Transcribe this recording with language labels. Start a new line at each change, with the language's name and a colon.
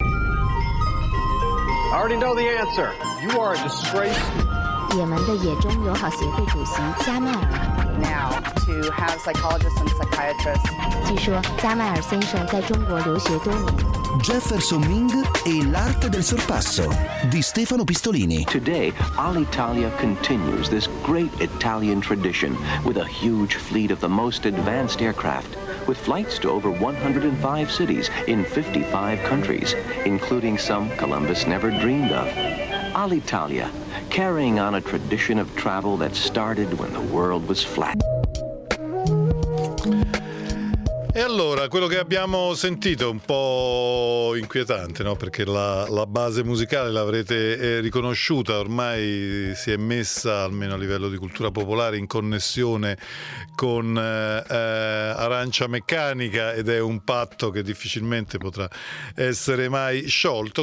English: I already know the answer. You are a disgrace.
Chinese: 也门的野中友好协会主席加迈尔。
English: Now to have psychologists and psychiatrists.
Chinese: 据说加迈尔先生在中国留学多年。
Italian: Jefferson Ming e l'arte del sorpasso di Stefano Pistolini.
English: Today, Alitalia continues this great Italian tradition with a huge fleet of the most advanced aircraft, with flights to over 105 cities in 55 countries, including some Columbus never dreamed of. Alitalia, carrying on a tradition of travel that started when the world was flat.
Italian: E allora, quello che abbiamo sentito è un po' inquietante, no? Perché la base musicale l'avrete riconosciuta, ormai si è messa, almeno a livello di cultura popolare, in connessione con Arancia Meccanica, ed è un patto che difficilmente potrà essere mai sciolto.